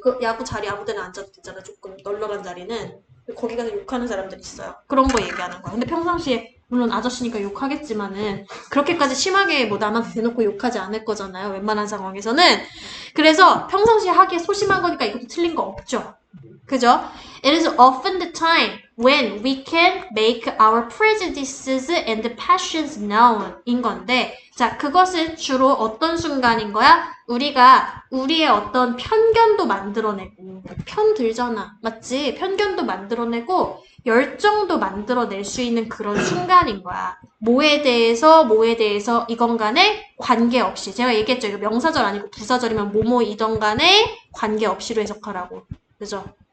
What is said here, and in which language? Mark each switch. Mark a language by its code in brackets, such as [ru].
[ko] 그 야구 자리 아무 데나 앉아도 되잖아. 조금 널널한 자리는. 거기 가서 욕하는 사람들 있어요. 그런 거 얘기하는 거야. 근데 평상시에 물론 아저씨니까 욕하겠지만은 그렇게까지 심하게 뭐 남한테 대놓고 욕하지 않을 거잖아요. 웬만한 상황에서는. 그래서 평상시에 하기에 소심한 거니까 이것도 틀린 거 없죠. 그죠? [en] It is often the time when we can make our prejudices and passions known [ko] 인 건데 자, 그것은 주로 어떤 순간인 거야? 우리가 우리의 어떤 편견도 만들어내고 편 들잖아. 맞지? 편견도 만들어내고 열정도 만들어낼 수 있는 그런 순간인 거야. 뭐에 대해서 이건 간에 관계없이. 제가 얘기했죠. 이거 명사절 아니고 부사절이면 뭐뭐이던 간에 관계없이로 해석하라고. 그죠?